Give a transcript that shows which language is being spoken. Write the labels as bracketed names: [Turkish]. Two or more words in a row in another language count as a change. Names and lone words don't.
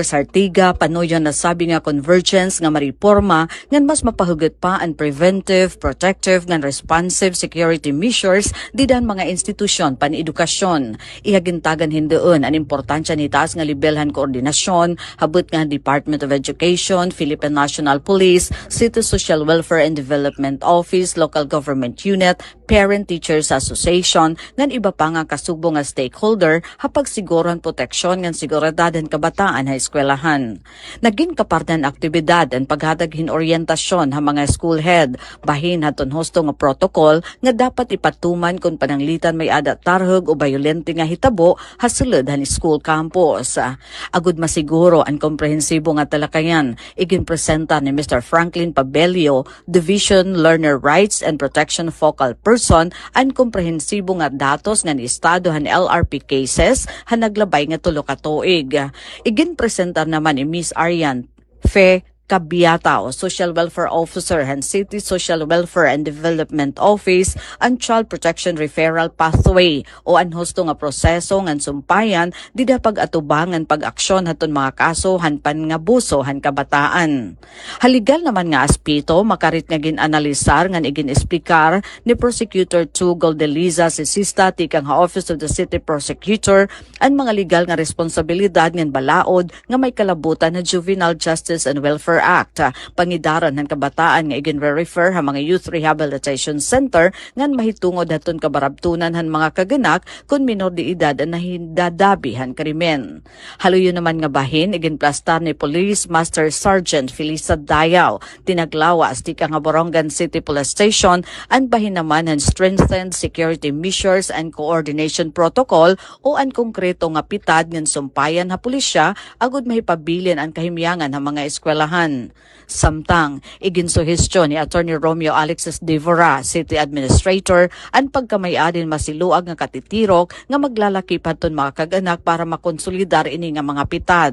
[Waray] Sartiga, panoyon na sabi nga convergence nga mariporma ngan mas mapahugot pa ang preventive, protective, ngan responsive security measures didan mga institusyon pan-edukasyon. Ihagintagan hindoon ang importansya ni taas nga libelhan koordinasyon, habot nga Department of Education, Philippine National Police, City Social Welfare and Development Office, Local Government Unit, Parent Teachers Association, ngan iba pa nga kasubo nga stakeholder hapag siguron proteksyon ngan seguridad ang kabataan ha eskwelahan. Naging kapardan aktibidad ang paghatag orientasyon ha mga school head, bahin haton husto nga protocol nga dapat ipatuman kung pananglitan may ada tarhog o bayolente nga hitabo ha sulod han school campus. Agud masiguro ang komprehensibo nga talakayan, iginpresenta ni Mr. Franklin Pabelio, Division Learner Rights and Protection Focal Person, ang komprehensibo nga datos nga ni estado han LRP cases ha naglabay nga tulo ka tuig. Iginpresentar naman ni Miss Arian Fe Kabiata o Social Welfare Officer han City Social Welfare and Development Office ang Child Protection Referral Pathway o ang husto nga proseso ngan sumpayan dida pag-atubangan pag-aksyon haton mga kaso han pangabuso han kabataan. Haligal naman nga aspito makarit nga ginanalisar ngan igin-esplikar ni Prosecutor 2 Goldeliza Sisista tikang ha Office of the City Prosecutor ang mga legal nga responsibilidad ngan balaod nga may kalabutan na Juvenile Justice and Welfare Act. Pangidaran ng kabataan nga igin-refer ha mga Youth Rehabilitation Center ngan mahitungod haton kabarabtunan han mga kaganak kun minor de edad ang nahindadabihan krimen. Haluyo naman nga bahin igin-plastar ni Police Master Sergeant Felisa Dayaw tinaglawas ti nga Borongan City Police Station ang bahin naman han [English] strengthened security measures and coordination protocol [Waray] o ang konkreto nga pitad ngan sumpayan ha pulisya agud mahipabilin ang kahimyangan ha mga eskwelahan. Samtang, iginsuhestyon ni Attorney Romeo Alexis Devora, City Administrator, ang pagkamayadin masiluag nga katitirok nga maglalaki paton mga kaganak para makonsolidar ini nga mga pitad.